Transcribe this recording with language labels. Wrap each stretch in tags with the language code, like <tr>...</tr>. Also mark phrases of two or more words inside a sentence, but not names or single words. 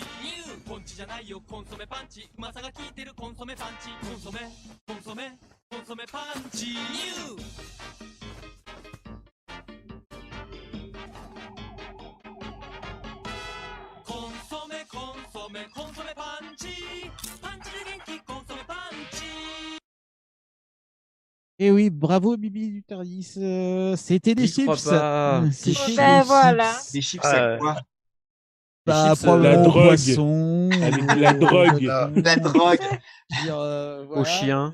<ja>ューポンチじゃないよコンソメパンチうまさが効いてるコンソメパンチコンソメパンチニューコンソメパンチパンチで元気コンソメパンチ</ja> <fr>Et oui, bravo Bibi du Tardis. C'était des J'y crois chips. pas. C'était Ben des voilà. chips. Des chips, c'est quoi? Bah, chips, probablement la au drogue. poisson, Avec la drogue. La drogue. Je veux dire, Au voilà. chien.</fr>